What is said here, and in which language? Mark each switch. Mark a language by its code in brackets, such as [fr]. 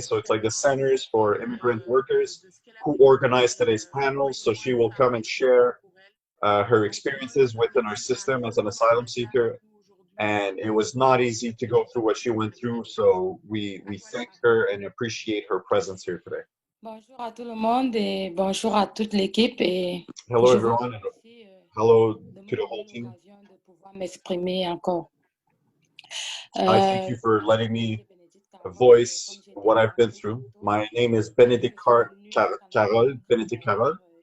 [en] So it's like the centers for immigrant workers who organize today's panels. So she will come and share her experiences within our system as an asylum seeker. And it was not easy to go through what she went through. So we thank her and appreciate her presence here today. [fr] Bonjour à tout le monde et bonjour à toute l'équipe. [en] Hello everyone, and hello to the whole team. [fr] M'exprimer encore. [en] I thank you for letting me voice what I've been through. My name is Carole Benedicte Carole.